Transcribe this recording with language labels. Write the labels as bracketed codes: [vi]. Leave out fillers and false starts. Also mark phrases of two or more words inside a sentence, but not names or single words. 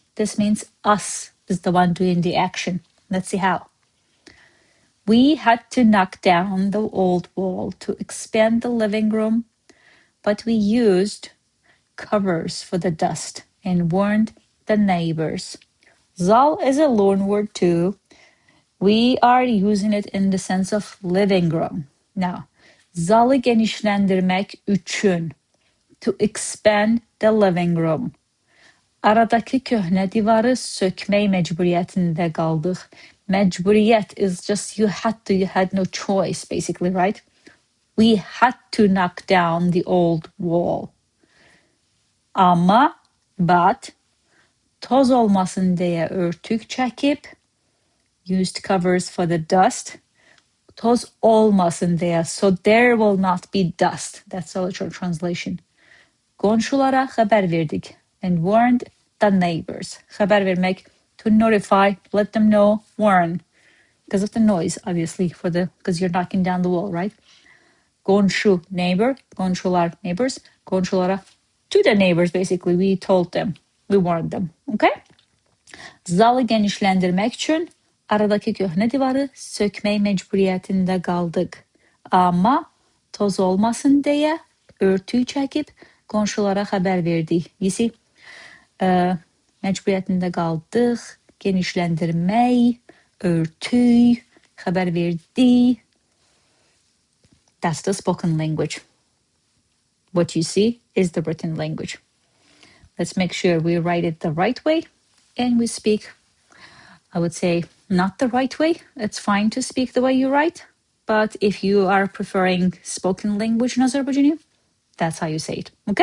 [en] This means us is the one doing the action. Let's see how. We had to knock down the old wall to expand the living room, but we used covers for the dust and warned the neighbors. Zal is a loan word too. We are using it in the sense of living room. Now, [az] zalı genişləndirmək üçün, [en] to expand the living room. [az] Aradakı köhnə divarı sökmək məcburiyyətində qaldıq. [en] Məcburiyyət is just you had no choice, basically, right? We had to knock down the old wall. [az] Amma, but, toz olmasın deyə örtük çəkib, [en] used covers for the dust. [az] Toz olmasın deyə, [en] so there will not be dust. That's a literal translation. [az] Qonşulara xəbər verdik [en] and warned the neighbors. [az] Xəbər vermək, [en] to notify, let them know, warn. because of the noise, obviously, because you're knocking down the wall, right? Komşu, neighbor, komşular, neighbors, komşulara, to the neighbors, basically, we told them, we warned them, okay? [az] Zalı genişləndirmək üçün aradakı köhnə divarı sökmək məcburiyyətində qaldıq. Amma toz olmasın deyə örtüyü çəkib qonşulara xəbər verdik. [en] You see, [az] məcburiyyətində qaldıq, genişləndirmək, örtük, xəbər verdik. [en] That's the spoken language. What you see is the written language. Let's make sure we write it the right way and we speak, I would say, not the right way. It's fine to speak the way you write, but if you are preferring spoken language in Azerbaijani, that's how you say it, okay?